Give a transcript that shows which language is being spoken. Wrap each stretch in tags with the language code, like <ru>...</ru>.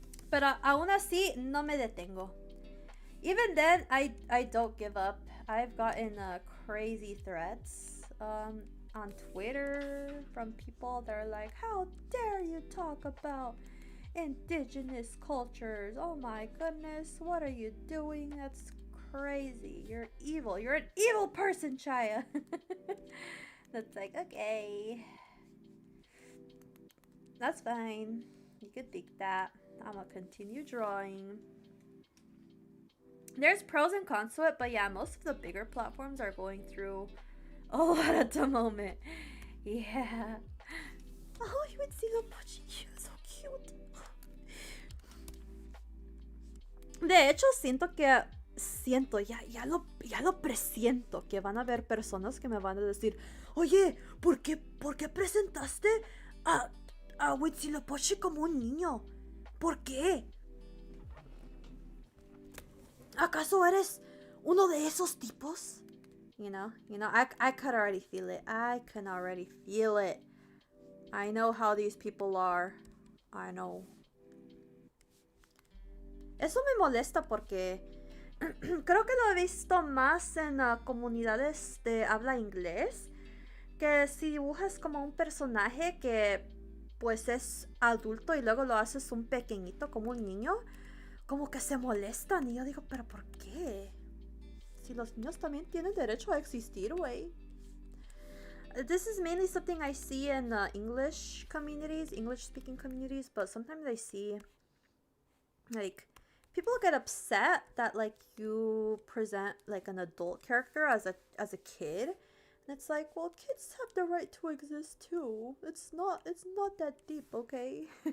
<es>Pero aún así no me detengo.</es> <en>Even then, I don't give up. I've gotten crazy threats on Twitter from people that are like, how dare you talk about indigenous cultures? Oh my goodness, what are you doing? That's crazy. You're evil. You're an evil person, Chaya. That's like, okay. That's fine. You could think that. I'm gonna continue drawing. There's pros and cons to it, but yeah, most of the bigger platforms are going through a lot at the moment. Yeah. Oh, Huitzilopochtli, you're so cute.</en> <es>De hecho, ya lo presiento que van a haber personas que me van a decir, oye, ¿por qué presentaste a Huitzilopochtli como un niño? ¿Por qué? ¿Acaso eres uno de esos tipos?</es> <en>You know, I could already feel it. I can already feel it. I know how these people are. I know.</en> <es>Eso me molesta porque creo que lo he visto más en comunidades de habla inglés, que si dibujas como un personaje que pues es adulto y luego lo haces un pequeñito como un niño, como que se molestan y yo digo, pero ¿por qué? Si los niños también tienen derecho a existir, güey.</es> <en>This is mainly something I see in English speaking communities, but sometimes I see like people get upset that like you present like an adult character as a kid. And it's like, well, kids have the right to exist too. It's not that deep, okay?</en>